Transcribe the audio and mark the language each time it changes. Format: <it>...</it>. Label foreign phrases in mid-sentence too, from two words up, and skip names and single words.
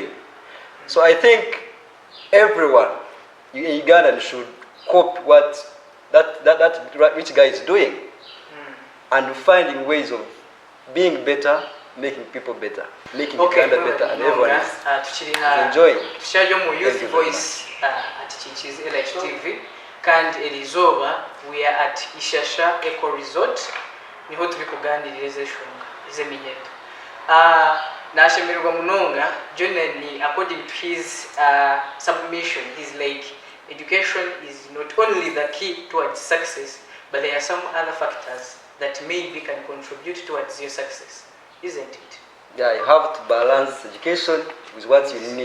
<en>So I think everyone in Uganda should copy what that rich guy is doing, and finding ways of being better, making people better, making Uganda better, and everyone is enjoying.</en> <nyn>Tukyali Youth Voice at Kinkizi LHTV, kandi erizoba</nyn> <en>we are at</en> <nyn>Ishasha Eco Resort, niho turi kuganirira ez'eshonga ez'eminyendo. Nashemererwa munonga Jonani,</nyn> <en>according to his submission, he's like, education is not only the key towards success, but there are some other factors that maybe can contribute towards your success, isn't it? Yeah, you have to balance education with what you need.</en>